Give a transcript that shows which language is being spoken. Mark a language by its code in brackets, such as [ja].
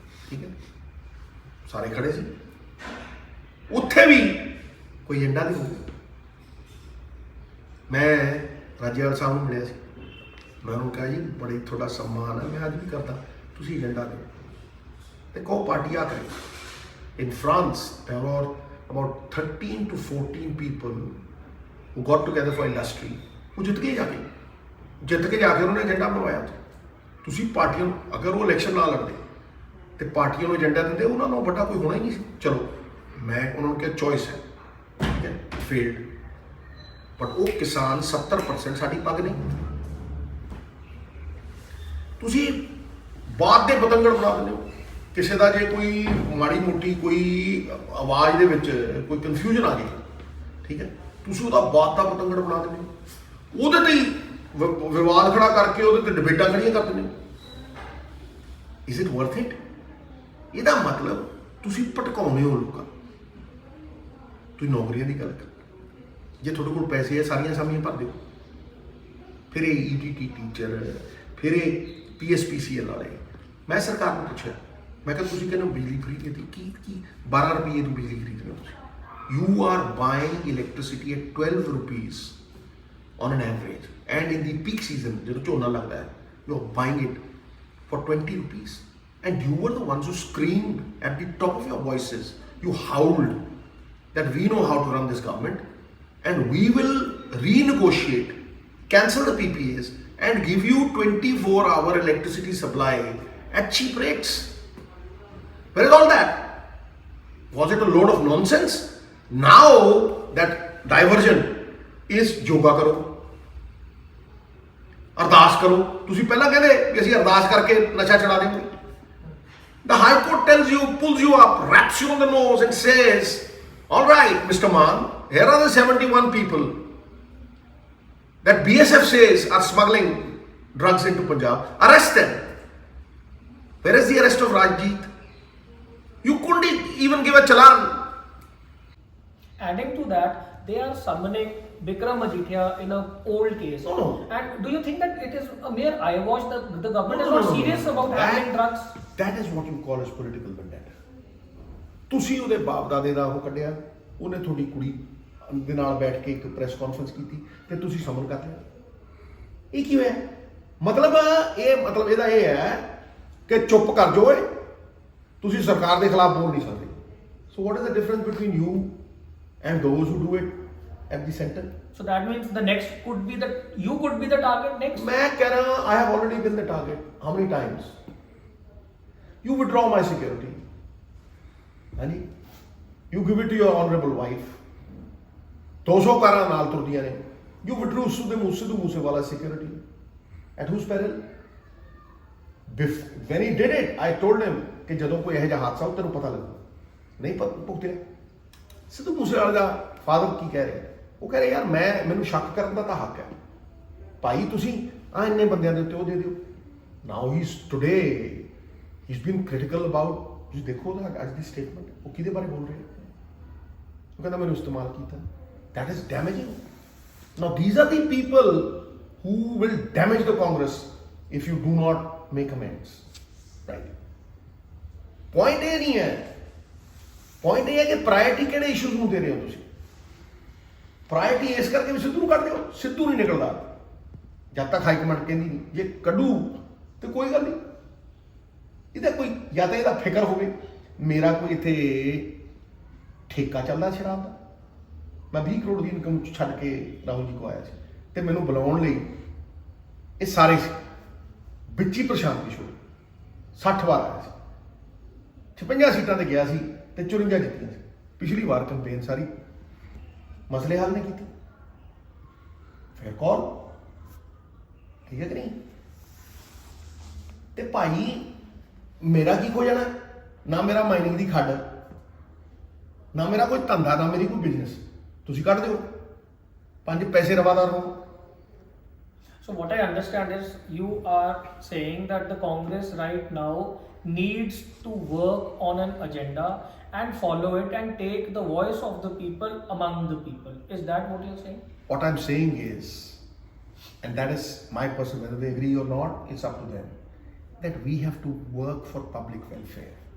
[pa] ਠੀਕ ਹੈ, ਸਾਰੇ ਖੜੇ ਸੀ, ਉੱਥੇ ਵੀ ਕੋਈ ਏਜੰਡਾ ਨਹੀਂ ਹੋਊਗਾ। ਮੈਂ ਰਾਜੇਵਾਲ ਸਾਹਿਬ ਨੂੰ ਮਿਲਿਆ ਸੀ, ਮੈਂ ਉਹਨੂੰ ਕਿਹਾ ਜੀ ਬੜੀ ਤੁਹਾਡਾ ਸਨਮਾਨ ਹੈ, ਮੈਂ ਅੱਜ ਵੀ ਕਰਦਾ, ਤੁਸੀਂ ਏਜੰਡਾ ਦਿਓ ਤੇ ਕਹੋ ਪਾਰਟੀ ਆ ਕਰੇ। [en] In France, there were about 13 to 14 people who got together for industry, [pa] ਉਹ ਜਿੱਤ ਕੇ ਜਾ ਕੇ ਉਹਨਾਂ ਨੇ ਏਜੰਡਾ ਬਣਵਾਇਆ। ਤੁਸੀਂ ਪਾਰਟੀਆਂ ਨੂੰ, ਅਗਰ ਉਹ ਇਲੈਕਸ਼ਨ ਨਾ ਲੜਦੇ ਤੇ ਪਾਰਟੀਆਂ ਨੂੰ ਏਜੰਡਾ ਦਿੰਦੇ, ਉਹਨਾਂ ਨੂੰ ਵੱਡਾ ਕੋਈ ਹੋਣਾ ਹੀ ਨਹੀਂ ਸੀ। ਚਲੋ ਮੈਂ ਉਹਨਾਂ ਨੂੰ ਕਿਹਾ ਚੋਇਸ ਹੈ, ਠੀਕ ਹੈ, [en] failed, but [pa] ਉਹ ਕਿਸਾਨ 70% ਸਾਡੀ ਪੱਗ ਨਹੀਂ। ਤੁਸੀਂ ਬਾਤ ਦੇ ਪਤੰਗੜ ਬਣਾ ਦਿੰਦੇ ਹੋ। ਕਿਸੇ ਦਾ ਜੇ ਕੋਈ ਮਾੜੀ ਮੋਟੀ ਕੋਈ ਆਵਾਜ਼ ਦੇ ਵਿੱਚ ਕੋਈ ਕਨਫਿਊਜ਼ਨ ਆ ਗਈ, ਠੀਕ ਹੈ, ਤੁਸੀਂ ਉਹਦਾ ਬਾਤ ਦਾ ਪਤੰਗੜ ਬਣਾ ਦਿੰਦੇ ਹੋ, ਉਹਦੇ ਤੇ ਹੀ ਵਿਵਾਦ ਖੜਾ ਕਰਕੇ ਉਹਦੇ ਤੇ ਡਿਬੇਟਾਂ ਖੜੀਆਂ ਕਰ ਦਿੰਦੇ ਹੋ। [en] Is it worth it? [pa] ਇਹਦਾ ਮਤਲਬ ਤੁਸੀਂ ਭਟਕਾਉਂਦੇ ਹੋ ਲੋਕਾਂ। ਤੁਸੀਂ ਨੌਕਰੀਆਂ ਦੀ ਗੱਲ ਕਰ, ਜੇ ਤੁਹਾਡੇ ਕੋਲ ਪੈਸੇ ਹੈ ਸਾਰੀਆਂ ਅਸਾਮੀਆਂ ਭਰ ਦਿਓ। ਫਿਰ ਇਹ ETT ਟੀਚਰ, ਫਿਰ ਇਹ PSPCL ਵਾਲੇ। ਮੈਂ ਸਰਕਾਰ ਨੂੰ ਪੁੱਛਿਆ, ਮੈਂ ਕਿਹਾ ਤੁਸੀਂ ਕਹਿੰਦੇ ਹੋ ਬਿਜਲੀ ਫਰੀ ਕੀਤੀ, ਕੀ 12 ਰੁਪਏ ਦੀ ਬਿਜਲੀ ਖਰੀਦ ਰਹੇ ਹੋ ਤੁਸੀਂ? [en] You are buying electricity at 12 rupees on an average, and in the peak season, [pa] ਜਦੋਂ ਝੋਨਾ ਲੱਗਦਾ ਹੈ, [en] you are buying it for 20 rupees, and you were the ones who screamed at the top of your voices, you howled that we know how to run this government and we will renegotiate, cancel the PPAs and give you 24-hour electricity supply at cheap rates. Where is all that? Was it a load of nonsense? Now that diversion is yoga [pa] ਕਰੋ, ਅਰਦਾਸ ਕਰੋ। ਤੁਸੀਂ ਪਹਿਲਾਂ ਕਹਿੰਦੇ ਕਿ ਅਸੀਂ ਅਰਦਾਸ ਕਰਕੇ ਨਸ਼ਾ ਛਡਾ ਦੇਵਾਂਗੇ। [en] The High Court tells you, pulls you up, raps you on the nose and says, all right, Mr. Maan, here are the 71 people that BSF says are smuggling drugs into Punjab. Arrest them. Where is the arrest of Rajjeet? You couldn't even give a challan. Adding to that, they are summoning Bikram Majithia in an old case. No. And do you think that it is a mere eyewash that the government is not serious about handling drugs? That is what you call as political vendetta. [pa] ਤੁਸੀਂ ਉਹਦੇ ਬਾਪ ਦਾਦੇ ਦਾ ਉਹ ਕੱਢਿਆ, ਉਹਨੇ ਤੁਹਾਡੀ ਕੁੜੀ ਦੇ ਨਾਲ ਬੈਠ ਕੇ ਇੱਕ ਪ੍ਰੈਸ ਕਾਨਫਰੰਸ ਕੀਤੀ ਤੇ ਤੁਸੀਂ ਸਮਨ ਕਰ ਲਿਆ। ਇਹ ਕੀ ਹੋਇਆ? ਮਤਲਬ ਇਹਦਾ ਇਹ ਹੈ ਕਿ ਚੁੱਪ ਕਰ ਜਾਓ, ਤੁਸੀਂ ਸਰਕਾਰ ਦੇ ਖਿਲਾਫ ਬੋਲ ਨਹੀਂ ਸਕਦੇ। [en] So what is the difference between you and those who do it at the center? So that means the next could be that you could be the target next. [hi] मैं कह रहा [en] I have already been the target. How many times? You withdraw my security, and you give it to your honorable wife. [pa] 200 ਕਾਰਾਂ ਨਾਲ ਤੁਰਦੀਆਂ ਨੇ। [en] You withdrew Sidhu Moosewala security. At whose peril? When he did it, I told him [pa] ਕਿ ਜਦੋਂ ਕੋਈ ਇਹੋ ਜਿਹਾ ਹਾਦਸਾ ਹੋ ਤੈਨੂੰ ਪਤਾ ਲੱਗੂ। ਨਹੀਂ ਭੁਗਤਿਆ। ਸਿੱਧੂ ਮੂਸੇਵਾਲੇ ਦਾ ਫਾਦਰ ਕੀ ਕਹਿ ਰਿਹਾ? ਉਹ ਕਹਿ ਰਿਹਾ ਯਾਰ ਮੈਨੂੰ ਸ਼ੱਕ ਕਰਨ ਦਾ ਤਾਂ ਹੱਕ ਹੈ ਭਾਈ, ਤੁਸੀਂ ਇੰਨੇ ਬੰਦਿਆਂ ਦੇ ਉੱਤੇ ਉਹ ਦੇ ਦਿਓ। [en] now he's been critical about, [pa] ਤੁਸੀਂ ਦੇਖੋ ਉਹਦਾ ਅੱਜ ਦੀ ਸਟੇਟਮੈਂਟ, ਉਹ ਕਿਹਦੇ ਬਾਰੇ ਬੋਲ ਰਿਹਾ? ਉਹ ਕਹਿੰਦਾ ਮੈਨੂੰ ਇਸਤੇਮਾਲ ਕੀਤਾ। [en] That is damaging. Now these are the people who will damage the Congress if you do not make amends, right? [pa] Point ਇਹ ਨਹੀਂ ਹੈ, ਪੁਆਇੰਟ ਇਹ ਹੈ ਕਿ ਪ੍ਰਾਇਰਟੀ ਕਿਹੜੇ ਇਸ਼ੂਜ਼ ਨੂੰ ਦੇ ਰਹੇ ਹੋ ਤੁਸੀਂ। ਪ੍ਰਾਇਰਟੀ ਇਸ ਕਰਕੇ ਵੀ ਸਿੱਧੂ ਨੂੰ ਕੱਢ ਦਿਓ, ਸਿੱਧੂ ਨਹੀਂ ਨਿਕਲਦਾ ਜਦ ਤੱਕ ਹਾਈ ਕਮਾਂਡ ਕਹਿੰਦੀ ਨਹੀਂ। ਜੇ ਕੱਢੂ ਤੇ ਕੋਈ ਗੱਲ ਨਹੀਂ, ਇਹਦਾ ਕੋਈ ਜਾਂ ਤਾਂ ਇਹਦਾ ਫਿਕਰ ਹੋਵੇ ਮੇਰਾ ਕੋਈ ਇੱਥੇ ਠੇਕਾ ਚੱਲਦਾ ਸ਼ਰਾਬ ਦਾ, ਮੈਂ 20 ਕਰੋੜ ਦੀ ਇਨਕਮ ਛੱਡ ਕੇ ਰਾਹੁਲ ਜੀ ਕੋ ਆਇਆ ਸੀ ਤੇ ਮੈਨੂੰ ਬੁਲਾਉਣ ਲਈ ਇਹ ਸਾਰੇ ਵਿੱਚ ਹੀ ਪ੍ਰਸ਼ਾਂਤ ਕਿਸ਼ੋਰ 60 ਵਾਰ ਆਇਆ ਸੀ, 56 ਸੀਟਾਂ ਤੇ ਗਿਆ ਸੀ ਤੇ 54 ਜਿੱਤੀਆਂ ਸੀ। ਪਿਛਲੀ ਵਾਰ ਕੰਪੇਨ ਸਾਰੀ ਮਸਲੇ ਹੱਲ ਨਹੀਂ ਕੀਤੇ, ਫਿਰ ਕੌਣ? ਠੀਕ ਹੈ ਕਿ ਨਹੀਂ? ਤੇ ਭਾਈ ਮੇਰਾ ਕੀ ਹੋ ਜਾਣਾ? ਨਾ ਮੇਰਾ ਮਾਈਨਿੰਗ ਦੀ ਖੱਡ, ਨਾ ਮੇਰਾ ਕੋਈ ਧੰਦਾ, ਨਾ ਮੇਰੀ ਕੋਈ ਬਿਜ਼ਨਸ। ਤੁਸੀਂ ਕੱਢ ਦਿਓ, 5 ਪੈਸੇ ਰਵਾਦਾਰ ਹੋ। [en] So what I understand is you are saying that the Congress right now needs to work on an agenda and follow it and take the voice of the people among the people. Is that what you're saying? What I'm saying is, and that is my personal, whether they agree or not, it's up to them, that we have to work for public welfare.